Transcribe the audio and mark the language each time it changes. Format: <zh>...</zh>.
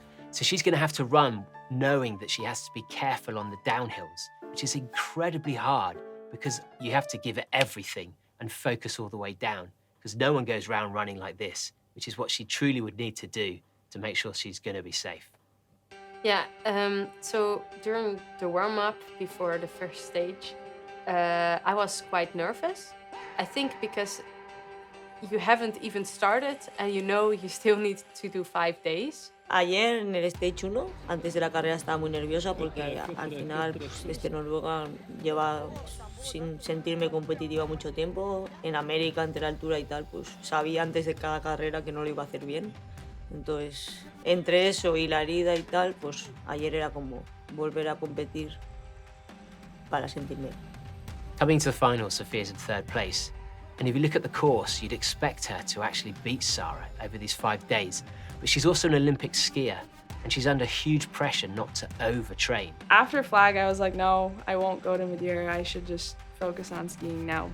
<en>So she's gonna have to run knowing that she has to be careful on the downhills, which is incredibly hard because you have to give it everything and focus all the way down, because no one goes round running like this, which is what she truly would need to do to make sure she's gonna be safe. Yeah, so during the warm-up before the first stage, I was quite nervous. I think because you haven't even started and you know you still need to do 5 days.</en> <es>Ayer en el Stage 1, antes de la carrera estaba muy nerviosa porque al final pues, Noruega lleva sin sentirme competitiva mucho tiempo. En América, entre la altura y tal, pues sabía antes de cada carrera que no lo iba a hacer bien. Entonces, entre eso y la herida y tal, pues ayer era como volver a competir para sentirme.</es> <en>Coming to the final, Sophia's in 3rd place. And if you look at the course, you'd expect her to actually beat Sarah over these 5 days. But she's also an Olympic skier, and she's under huge pressure not to overtrain. After flag, I was like, no, I won't go to Madeira. I should just focus on skiing now.</en>